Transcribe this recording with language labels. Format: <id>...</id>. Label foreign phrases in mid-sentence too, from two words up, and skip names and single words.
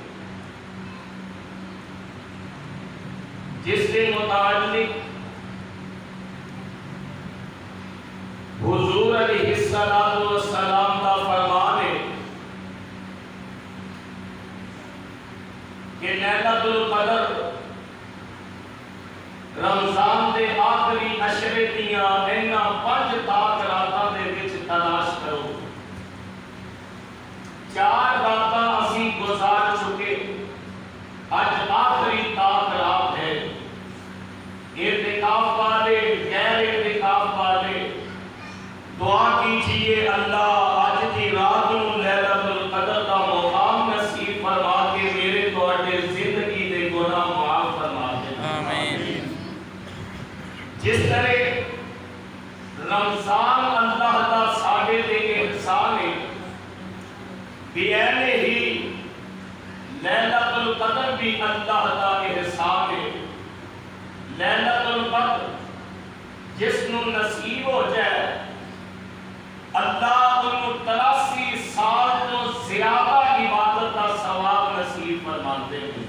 <ur>جس کے متعلق حضور علیہ السلام کا فرمان ہے کہ</ur> <pa>لیلۃ القدر رمضان دے آخری عشرے دیاں انہاں 5 تاک راتاں دے وچ تلاش کرو۔ 4 راتاں اسی گزار چکے، اج آخری تاک رات ہے۔ اعتکاف والے، غیر اعتکاف والے</pa> <ur>دعا کیجئے اللہ آج کی رات</ur> <pa>نوں لیلۃ القدر کا مقام نصیب فرما کے میرے تواڈے زندگی دے گناہ معاف فرما دے آمین۔ جس طرح رمضان اللہ دا ساڈے تے احسان ہے، بیانے ہی لیلۃ القدر بھی اللہ دا احسان ہے۔ لیلۃ القدر جس نو نصیب ہو جائے اللہ انہوں 83 سال تو زیادہ عبادت کا ثواب نصیب فرماتے ہیں۔</pa>